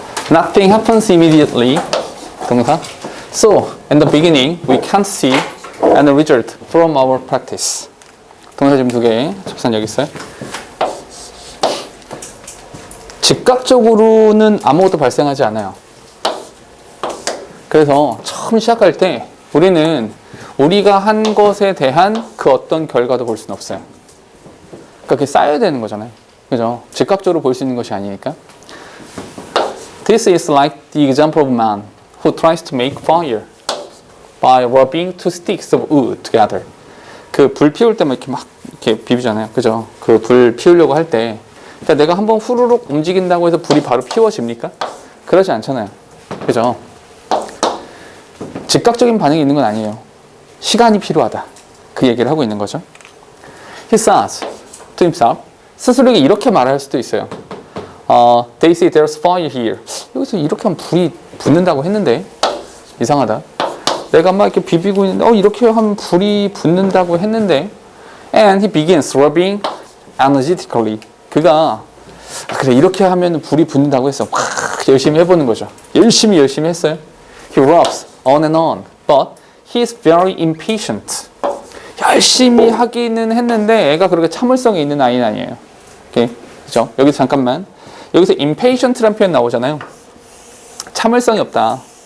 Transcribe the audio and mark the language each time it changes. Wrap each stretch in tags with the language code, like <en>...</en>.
<en>Nothing happens immediately.</en> <ko>동사.</ko> <en>So, in the beginning, we can't see any result from our practice.</en> <ko>동사 지금 2개. 접선 여기 있어요. 즉각적으로는 아무것도 발생하지 않아요. 그래서 처음 시작할 때 우리는 우리가 한 것에 대한 그 어떤 결과도 볼 수는 없어요. 그러니까 그게 쌓여야 되는 거잖아요. 그죠? 즉각적으로 볼 수 있는 것이 아니니까.</ko> <en>This is like the example of a man who tries to make fire by rubbing two sticks of wood together.</en> <ko>그 불 피울 때만 이렇게 비비잖아요. 그죠? 그 불 피우려고 할 때 그러니까 내가 한번 후루룩 움직인다고 해서 불이 바로 피워집니까? 그러지 않잖아요. 그죠? 즉각적인 반응이 있는 건 아니에요. 시간이 필요하다. 그 얘기를 하고 있는 거죠.</ko> <en>He says to himself,</en> <ko>스스로에게 이렇게 말할 수도 있어요.</ko> <en>They say there's fire here.</en> <ko>여기서 이렇게 하면 불이 붙는다고 했는데 이상하다. 내가 막 이렇게 비비고 있는데 이렇게 하면 불이 붙는다고 했는데</ko> <en>And he begins rubbing energetically.</en> <ko>그가 그래 이렇게 하면 불이 붙는다고 했어. 막 열심히 해보는 거죠. 열심히 했어요.</ko> <en>He rubs on and on, but he's very impatient.</en> <ko>열심히 하기는 했는데 애가 그렇게 참을성이 있는 아이는 아니에요. 오케이, 그죠? 여기서 잠깐만. 여기서 impatient라는 표현 나오잖아요. 참을성이 없다.</ko>